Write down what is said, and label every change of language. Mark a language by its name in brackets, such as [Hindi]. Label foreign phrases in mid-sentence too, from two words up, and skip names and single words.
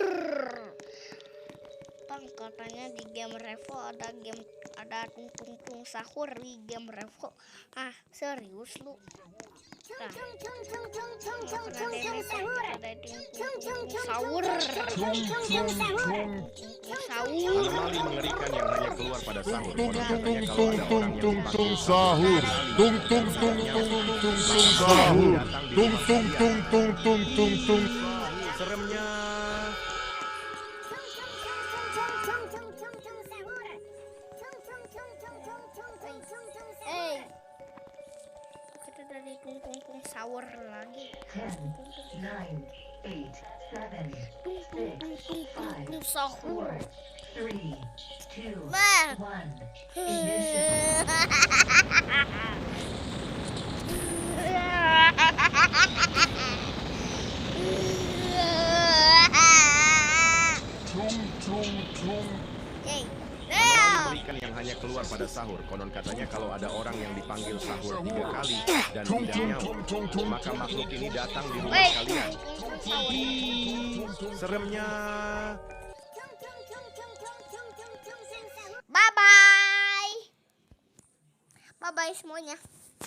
[Indonesian] Bang, katanya di game Revo ada tung sahur di game Revo. Ah, serius lu? Nah, sahur. Anomali mengerikan yang hanya keluar pada sahur. Tung Konon tung katanya tung kalau ada tung orang tung yang tung dipanggil tung sahur sahur. 3 kali Tung dan tung tung tidak tung nyaut, tung maka tung tung tung tung tung tung. seremnya. Kita dari tung sahur lagi. 10, 9, 8, 7, Tung sahur. 3, 2, Bah. [English] 1. Ignition. Tung tung tung. Yay. [Indonesian] Anomali mengerikan yang hanya keluar pada sahur. Konon katanya kalau ada orang yang dipanggil sahur 3 kali dan Tung tidak tung nyaut, tung tung tung. maka makhluk ini datang di rumah [English] Wait, [Indonesian] kalian. sahur. Seremnya. [English] Bye bye. Bye bye semuanya.